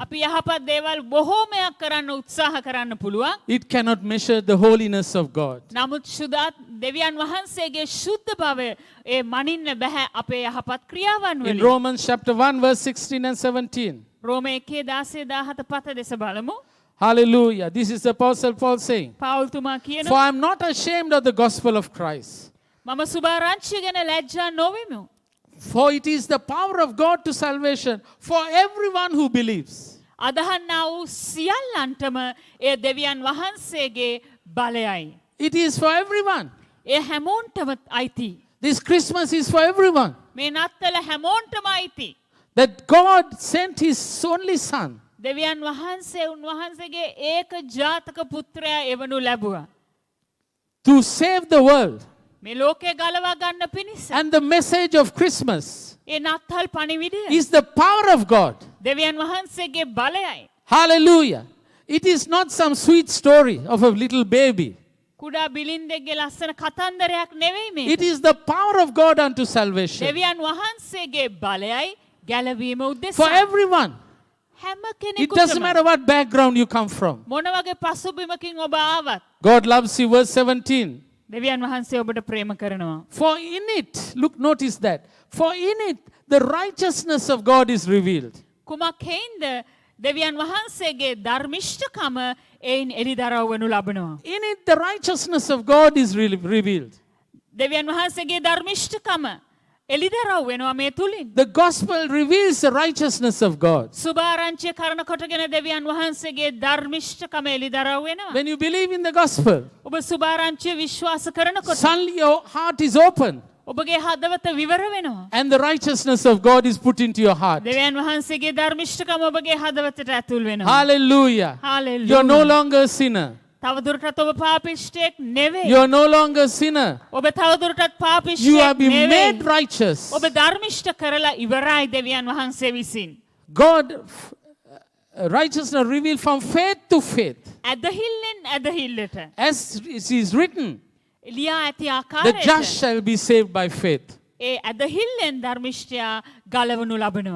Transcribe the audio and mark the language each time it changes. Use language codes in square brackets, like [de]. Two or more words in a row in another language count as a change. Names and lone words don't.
[si] අපි යහපත් දේවල් බොහෝමයක් කරන්න උත්සාහ කරන්න පුළුවන්. [en] it cannot measure the holiness of God. [si] නමුත් සුදාත් දෙවියන් වහන්සේගේ ශුද්ධ භවය ඒ මනින්න බෑ අපේ යහපත් ක්‍රියාවන් [en] In [si] වලින්. [en] Romans chapter 1 verse 16 and 17. [si] රෝම 1:16 පත දෙස බලමු. [en] Hallelujah. This is the Apostle Paul saying, [si] පවුල්තුමා [en] "For [si] කියනවා [en] I am not ashamed of the gospel of Christ, [si] මම සුභාරංචිය ගැන ලැජ්ජා නොවෙමු. [en] for it is the power of God to salvation for everyone who believes." [si] අදහන්නා වූ සියල්ලන්ටම ඒ දෙවියන් වහන්සේගේ බලයයි. [en] It is for everyone. [si] ඒ හැමෝන්ටම අයිති. [en] This Christmas is for everyone. [si] මේ නත්තල හැමෝන්ටම අයිති. [en] That God sent his only son [si] දෙවියන් වහන්සේ උන්වහන්සේගේ ඒක ජාතක පුත්‍රයා එවනු ලැබුවා. [en] to save the world. [si] මේ ලෝකේ ගලවා ගන්න පිණිස. [en] And the message of Christmas [si] ඒ නත්තල් පණිවිඩය [en] is the power of God. [si] දෙවියන් වහන්සේගේ බලයයි. [en] Hallelujah. It is not some sweet story of a little baby. [si] කුඩා බිලින්දෙක්ගේ ලස්සන කතන්දරයක් නෙවෙයි මේක. [en] It is the power of God unto salvation. [si] දෙවියන් වහන්සේගේ බලයයි ගැලවීම [en] For [si] උදෙසා. [en] everyone. [si] හැම [en] It doesn't [si] කෙනෙකුටම [en] matter what background you come from. [si] මොන වගේ පසුබිමකින් ඔබ ආවත් [en] God loves you. Verse 17. [si] දෙවියන් වහන්සේ ඔබට ප්‍රේම කරනවා. [en] For in it, look, notice that. For in it, the righteousness of God is revealed. [si] කුමක් හේන්ද දෙවියන් වහන්සේගේ ධර්මිෂ්ඨකම එයින් එළිදරව් වනු ලබනවා. [en] In it, the righteousness of God is revealed. [si] දෙවියන් වහන්සේගේ ධර්මිෂ්ඨකම එළිදරව් වෙනවා මේ තුලින්. [en] The gospel reveals the righteousness of God. [si] සුභාරංචිය කරන කොටගෙන දෙවියන් වහන්සේගේ ධර්මිෂ්ඨකම එළිදරව් වෙනවා. [en] When you believe in the gospel, [si] ඔබ සුභාරංචිය විශ්වාස කරනකොට [en] suddenly your heart is open [si] ඔබගේ හදවත විවර වෙනවා. [en] and the righteousness of God is put into your heart. [si] දෙවියන් වහන්සේගේ ධර්මිෂ්ඨකම ඔබගේ හදවතට ඇතුල් වෙනවා. [en] Hallelujah. Hallelujah. You're no longer a sinner. [si] තවදුරටත් ඔබ පාපිෂ්ඨයෙක් නෙවෙයි. [en] You're no longer a sinner. [si] ඔබ තවදුරටත් [en] You [si] පාපිෂ්ඨයෙක් [en] have been [si] නෙවෙයි. [en] made righteous. [si] ඔබ ධර්මිෂ්ඨ කරලා ඉවරයි දෙවියන් වහන්සේ විසින්. [en] God, righteousness revealed from faith to faith. [si] ඇදහිල්ලෙන් ඇදහිල්ලට. [en] As it is written, [si] ලියා ඇති [en] the just [si] ආකාරයට [en] shall be saved by faith. [si] ඒ ඇදහිල්ලෙන් ධර්මිෂ්ඨයා ගලවනු ලබනවා.